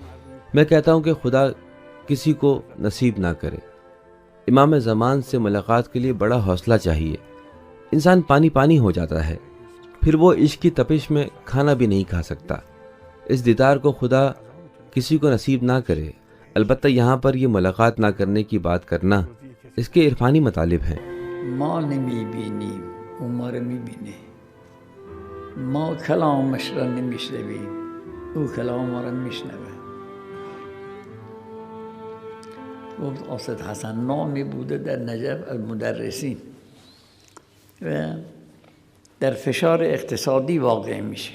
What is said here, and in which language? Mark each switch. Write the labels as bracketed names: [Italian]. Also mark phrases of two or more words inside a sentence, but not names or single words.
[Urdu] میں کہتا ہوں کہ خدا کسی کو نصیب نہ کرے، امام زمان سے ملاقات کے لیے بڑا حوصلہ چاہیے. انسان پانی پانی ہو جاتا ہے، پھر وہ عشق کی تپش میں کھانا بھی نہیں کھا سکتا. اس دیدار کو خدا کسی کو نصیب نہ کرے. البتہ یہاں پر یہ ملاقات نہ کرنے کی بات کرنا اس کے عرفانی مطالب ہیں. [Persian] ما نمیبینیم عمر میبینه، ما کلامش را نمیشنویم او کلام ما را میشنوه. گفت قاصد حسن نامی بوده در نجف المدرسین و در فشار اقتصادی واقع میشه.